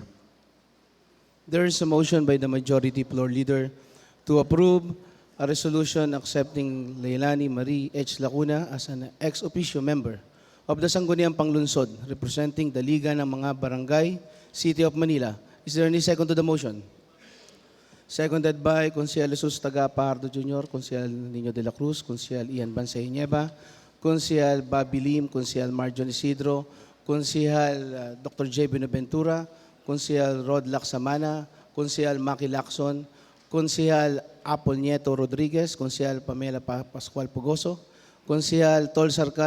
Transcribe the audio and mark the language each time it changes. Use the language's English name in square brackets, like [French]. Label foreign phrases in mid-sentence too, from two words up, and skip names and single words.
[English] There is a motion by the Majority Floor Leader to approve a resolution accepting Leilani Marie H. Lacuna as an ex-officio member of the Sangguniang Panglungsod representing the Liga ng mga Barangay, City of Manila. Is there any second to the motion? Seconded by Consiel Jesus Tagapardo Jr., Consiel Nino de la Cruz, Consiel Ian Bansay Nieva, Consiel Bobby Lim, Consiel Marjon Isidro, Consiel Dr. J. Benaventura, Consiel Rod Laksamana, Consiel Maki Lacson, Consiel Apol Nieto Rodriguez, Consiel Pamela Pascual Pugoso, Consiel Tol Sarcal,